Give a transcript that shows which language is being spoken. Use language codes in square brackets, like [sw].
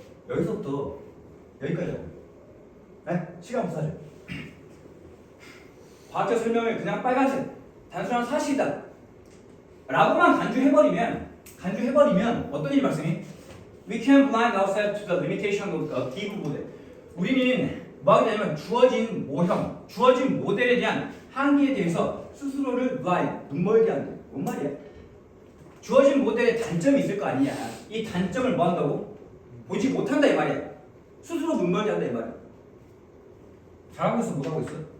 [ko] 여기서부터 여기까지 하고. 네? 시간 부사죠. 과학적 설명을 그냥 빨간색 단순한 사실이다 라고만 간주해버리면 간주해버리면 어떤 일이 발생해? [en] We can blind ourselves to the limitation of a given model. [ko] 우리는 뭐가 되냐면 주어진 모형, 주어진 모델에 대한 한계에 대해서 스스로를 blind, 눈멀게 한다. 뭔 말이야? 주어진 모델에 단점이 있을 거 아니냐. 이 단점을 뭐 한다고? 보지 못한다 이 말이야. 스스로 눈멀게 한다 이 말이야. 잘하고 있어? 못하고 있어?